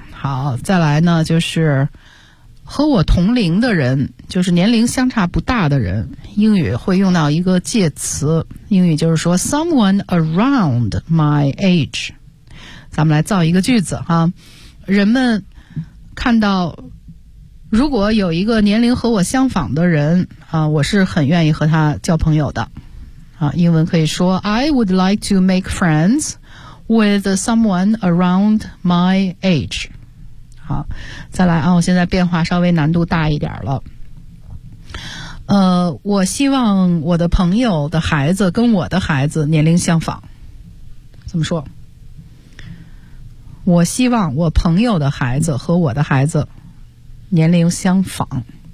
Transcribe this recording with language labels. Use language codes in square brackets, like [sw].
[zh] 好，再来呢就是和我同龄的人，就是年龄相差不大的人，英语会用到一个介词，英语就是说 [en] someone around my age。 [zh] 咱们来造一个句子哈，人们看到如果有一个年龄和我相仿的人啊，我是很愿意和他交朋友的啊。英文可以说 [en] I would like to make friends with someone around my age。 [zh] 好，再来啊，我现在变化稍微难度大一点了。我希望我的朋友的孩子跟我的孩子年龄相仿。怎么说？我希望我朋友的孩子和我的孩子年龄相仿。